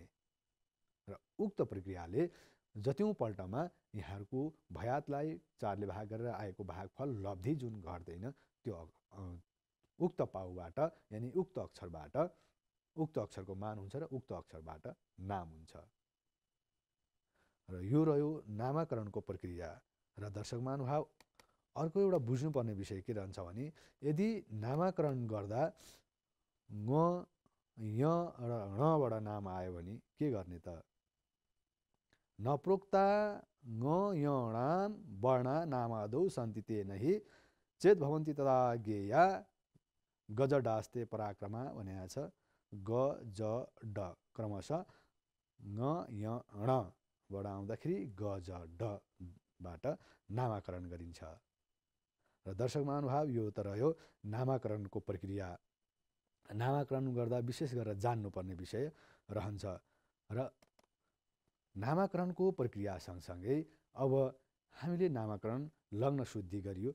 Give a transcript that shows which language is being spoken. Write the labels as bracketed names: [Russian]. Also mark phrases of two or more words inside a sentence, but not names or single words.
[Nepali] र उक्त प्रक्रियाले जतिौँ पल्टमा यहाँहरूको भयातलाई 4 ले भाग गरेर आएको भागफल लब्धि जुन घट्दैन, त्यो उक्त पाउबाट यानि उक्त अक्षरबाट, उक्त अक्षरको मान हुन्छ र उक्त अक्षरबाट नाम हुन्छ। र यो रह्यो नामाकरणको प्रक्रिया। र दर्शक महानुभाव, अर्को एउटा बुझ्नुपर्ने विषय के रहन्छ भने, यदि नामाकरण गर्दा ङ, य र णबाट नाम आयो भने के गर्ने त? [Sanskrit] नप्रोक्ता ङ यणाम वर्णा नामादौ सन्ति तेन हि चेत भवन्ति तदा ज्ञेया गजडास्ते पराक्रमा [Nepali] भनेको छ। ग, ज, ड क्रमशः ङ, य, णबाट आउँदाखेरि ग, ज, डबाट नामाकरण गरिन्छ। र दर्शक महानुभाव, यो त रह्यो नामाकरणको प्रक्रिया। नामाकरण गर्दा विशेष गरेर जान्नुपर्ने विषय रहन्छ। र नामाकरणको प्रक्रिया सँगसँगै अब हामीले नामाकरण लग्न शुद्धि गरियो।